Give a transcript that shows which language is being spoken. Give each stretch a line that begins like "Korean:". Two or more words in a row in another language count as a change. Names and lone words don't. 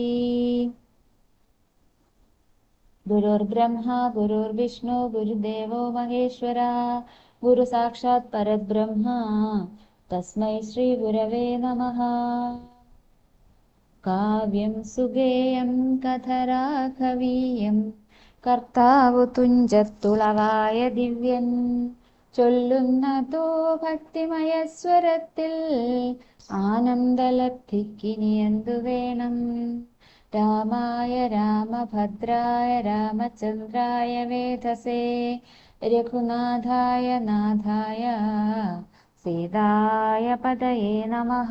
Sanskrit: गुरुर्ब्रह्मा गुरुर्विष्णु गुरुदेवो महेश्वरा गुरुसाक्षात् परब्रह्म तस्मै श्रीगुरवे नमः।
Malayalam: കാവ്യം സുഗേയം കഥരാഘവീയം കർത്താവു തുഞ്ചത്തുളവായ ദിവ്യൻ ചൊല്ലുന്നതോ ഭക്തിമയസ്വരത്തിൽ ആനന്ദലബ്ധിക്കിനിയെന്തു വേണം.
Sanskrit: രാമായ രാമഭദ്രായ രാമചന്ദ്രായ വേധസേ രഘുനാഥായ നാഥായ സീതായ പതയേ നമഃ.